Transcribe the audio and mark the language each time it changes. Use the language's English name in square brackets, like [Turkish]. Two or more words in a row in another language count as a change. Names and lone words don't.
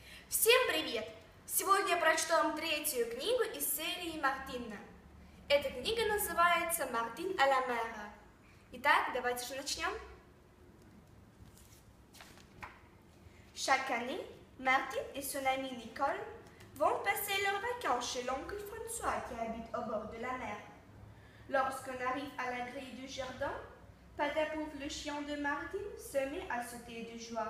[Russian] Всем привет! Сегодня я прочту вам третью книгу из серии Мартина. Эта книга называется «Мартин à la mer». Итак, давайте же начнем. [French] Chaque année, Martine et son amie Nicole vont passer leurs vacances chez l'oncle François qui habite au bord de la mer. Lorsqu'on arrive à la grille du jardin, Patapouf, le chien de Martine, se met à sauter de joie.